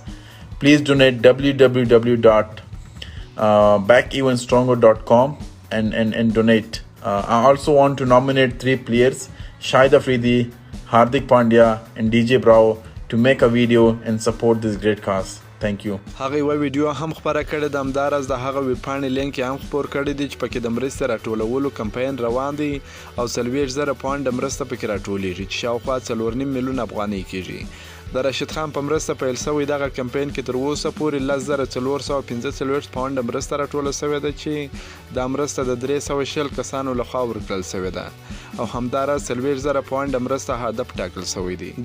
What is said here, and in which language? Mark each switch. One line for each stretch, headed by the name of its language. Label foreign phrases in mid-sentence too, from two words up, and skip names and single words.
English: Please donate www.backevenstronger.com and donate. I also want to nominate 3 players, افریدی, Hardik Pandya and djbra, to make a video and support this great cause. Thank you.
Pashto: هغه یو ویډیو هم خبره کړې ده، همداراز د هغه ویب پاڼې لینک هم خپور کړی دی چې پکې د مرستې راټولولو کمپاین روان دی او 40,000 پاونډ مرسته پکې راټولیږي چې شاوخوا 4.5 میلیون افغانۍ کیږي. د راشد خان په مرسته پیل شوی دغه کمپاین کې تر اوسه پورې 10,445 پاونډ مرسته راټوله شوې ده چې دا مرسته د 300 کسانو لخوا ورکړل شوې ده او همداراز 40,000 پاونډ مرسته هدف ټاکل شوی دی.